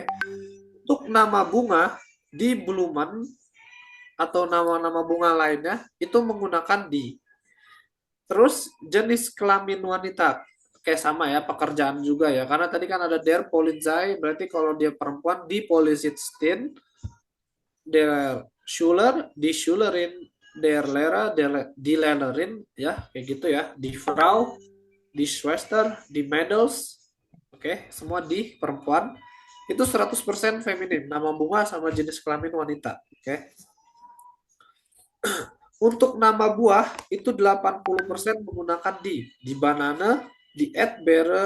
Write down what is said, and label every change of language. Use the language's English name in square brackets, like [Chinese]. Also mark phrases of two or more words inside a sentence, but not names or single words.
[Indonesian] Untuk nama bunga di Blumen atau nama-nama bunga lainnya itu menggunakan di. Terus jenis kelamin wanita kayak sama ya, pekerjaan juga ya. Karena tadi kan ada [German] der Polizei, [Indonesian] berarti kalau dia perempuan [German] di Polizisten, der Schuler, die Schulerin, der Lehrer, die Lehrerin, [Indonesian] ya kayak gitu ya. [German] Die Frau, die Schwester, die Mädels, [Indonesian] oke, semua di perempuan. Itu 100% feminim, nama bunga sama jenis kelamin wanita, oke. Untuk nama buah itu 80% menggunakan [German] di banana, di Erdbeere.